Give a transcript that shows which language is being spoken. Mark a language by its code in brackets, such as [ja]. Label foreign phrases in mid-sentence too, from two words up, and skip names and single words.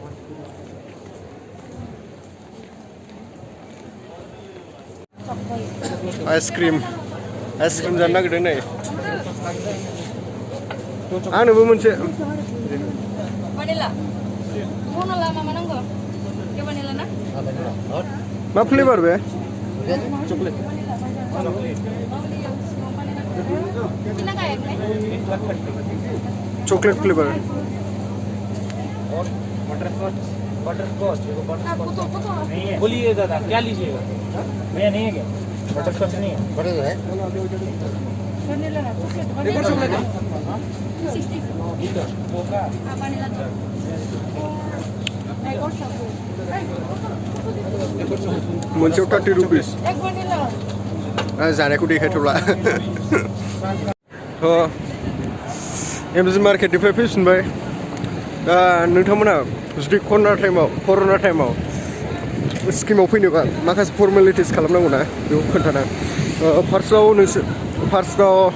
[brx] आइसक्रिम जानो नागिरदों नै आंनोबो मोनसे vanilla vanilla मा नांगौ के vanilla ना मा फ्लेभार बे चॉकलेट [en] chocolate flavour [hi] बटरस्कॉच नहीं है बोलिए दादा क्या लीजिएगा भैया नहीं है क्या बटरस्कॉच नहीं है बटर है [brx] vanilla ना [hi] देखो चॉकलेट [brx] 60 vanilla मोनसेयाव 30 रुपिस [hi] एक vanilla [brx] जानायखौ देखायथ'ला MG मार्केटनिफ्राय फैफिनबाय दा नोंथांमोना जुदि कर'ना टाइमाव स्किमाव फैनोबा माखासे फर्मेलिटिस खालामनांगौ ना बेखौ खोन्थाना फार्स्टआव